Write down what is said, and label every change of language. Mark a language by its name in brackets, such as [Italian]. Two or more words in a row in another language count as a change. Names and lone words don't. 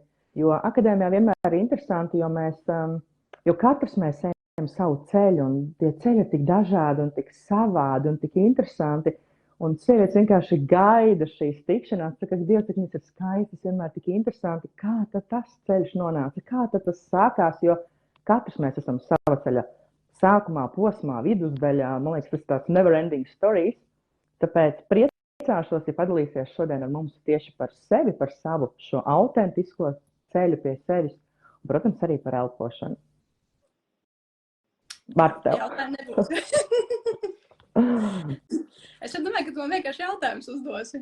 [Latvian] Jo akadēmijā vienmēr ir interesanti, jo katrs mēs ejam savu ceļu, un tie ceļi ir tik dažādi un tik savādi un tik interesanti. Un sievietes vienkārši gaida šīs tikšanās, saka, ka Dievs, cik viņas ir skaistas, vienmēr tik interesanti, kā tad tas ceļš nonāca, kā tad tas sākās, jo katrs mēs esam sava ceļa sākumā, posmā, vidusdaļā, man liekas, tas tāds [English] never ending stories. [Latvian] Tāpēc priecāšos, ja padalīsies šodien ar mums tieši par sevi, par savu šo autentisko ceļu pie sevis, un, protams, arī par elpošanu. Vārds tev. Jautājumu nebūs. Es domāju, ka tu man vienkārši jautājumus uzdosi.